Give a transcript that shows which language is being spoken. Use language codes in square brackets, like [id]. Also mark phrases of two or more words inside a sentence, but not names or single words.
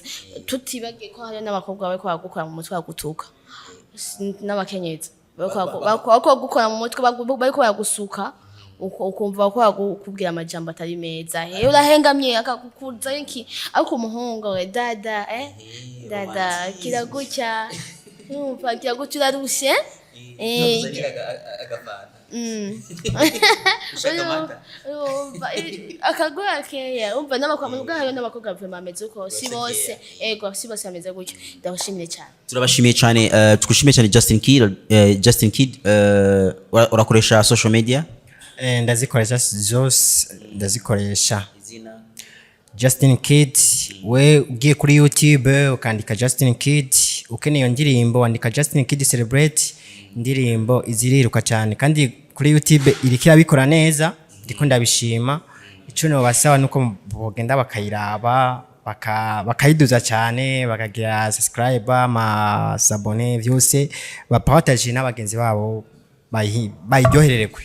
[rn] Tutibagiye ko hari n'abakobwa bari kwagukora mu mutwe wagutuka. N'abakenyezi. Bako gukora mu mutwe bari ko yagusuka. Ukumva ko yakubwira amajambo atari meza. Urahengamye akakukuza iki ariko umuhungu we dada dada kiragucya numva kiragucya urarushe akagora keya umva n'abakobwa bameze uko si bose bameze gutyo. Ndabashimiye cyane. Turabashimiye cyane tugushimiye cyane Justin Kid urakoresha [en] social media? [rn] Ndazikoresha zose ndazikoresha. Justin Kid we ugiye kuri YouTube ukandika Justin Kid ukeneye iyo ndirimbo wandika Justin Kid Celebrate indirimbo iziriruka cyane kandi kuri YouTube irikira bikora neza ndiko ndabishima. Ico no basaba nuko bogenda bakayiraba bakayiduza cyane bakagira subscribe amasabone byose bapartage n'abagenzi babo bayiryohererwe.